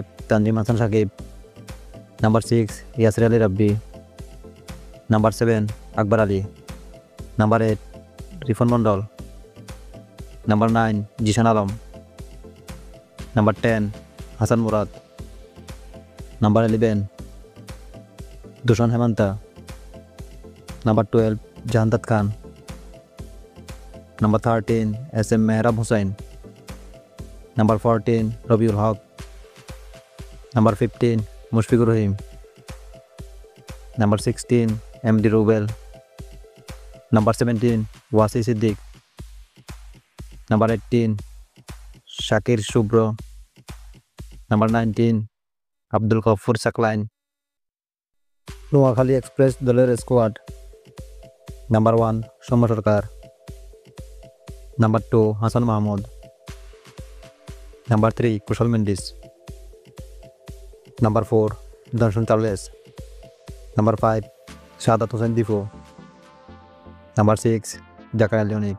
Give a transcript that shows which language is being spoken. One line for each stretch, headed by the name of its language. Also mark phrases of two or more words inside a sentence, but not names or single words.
Bangla: তানজিম হাসান সাকিব, নাম্বার 6 ইয়াসির আলী রাব্বি, নাম্বার 7 আকবর আলী, নাম্বার 8 রিফন মন্ডল, নাম্বার 9 জিশান আলম, নাম্বার 10 হাসান মুরাদ, নাম্বার 11 দূষণ হেমান্তা, নাম্বার 12 জাহান্দাত খান।
English: Number 13, SM Mehrab Hussain. Number 14, Rabiul Haq. Number 15, Mushfiqur Rahim. Number 16, MD Rubel. Number 17, Wasi Siddiq. Number 18, Shakir Shubro. Number 19, Abdul Ghaffur Saklain.
Bangla: Noakhali Express দলের স্কোয়াড।
English: Number 1, সৌম্য সরকার। Number 2, Hassan Mahmud. Number 3, Kushal Mendis. Number 4, Danshan Charles. Number 5, Shahadat Hussain Difo. Number 6, Zakaria Leonic.